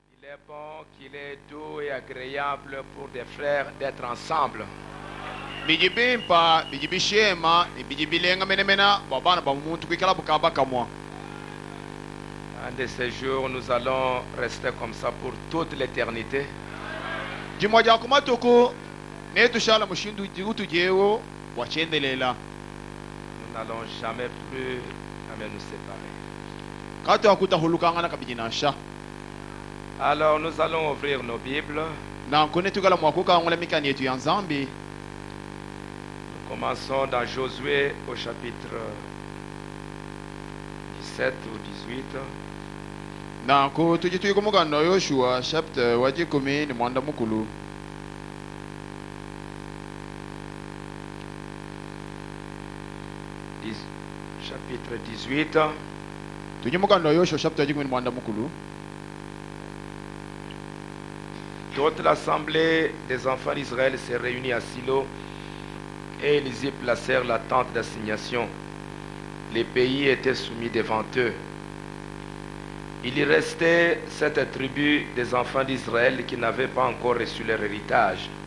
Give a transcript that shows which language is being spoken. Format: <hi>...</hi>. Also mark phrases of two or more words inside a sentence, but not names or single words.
<fr>est bon, qu'il est doux et agréable pour des frères d'être ensemble.</fr> <lu>bijibimpa bijibishema bijibilenga menemena babana bamuntu kwikala bukaba kamwa.</lu> <fr>Un de ces jours, nous allons rester comme ça pour toute l'éternité.</fr> <lu>Jimoja kumatuku netushala mushindu utujewo wachendelela.</lu> <fr>Nous n'allons jamais nous séparer.</fr> <lu>Kato akutahulukanga na kabijinasha.</lu> <fr>Alors nous allons ouvrir nos Bibles.</fr> <lu>Na nkone tukala mwakuka ngole mikani yetu ya nzambi.</lu> <fr>Nous commençons dans Josué au chapitre 17 ou 18.</fr> <lu>Na ko tujituye kumugano Yoshua chapter waji 10 ni mwanda mukulu.</lu> <fr>Chapitre 18.</fr> <lu>Tujimugano Yoshua chapter waji 10 ni mwanda mukulu.</lu> <fr>Toute l'assemblée des enfants d'Israël s'est réunie à Silo et ils y placèrent la tente d'assignation. Les pays étaient soumis devant eux. Il y restait 7 tribus des enfants d'Israël qui n'avaient pas encore reçu leur héritage.</fr>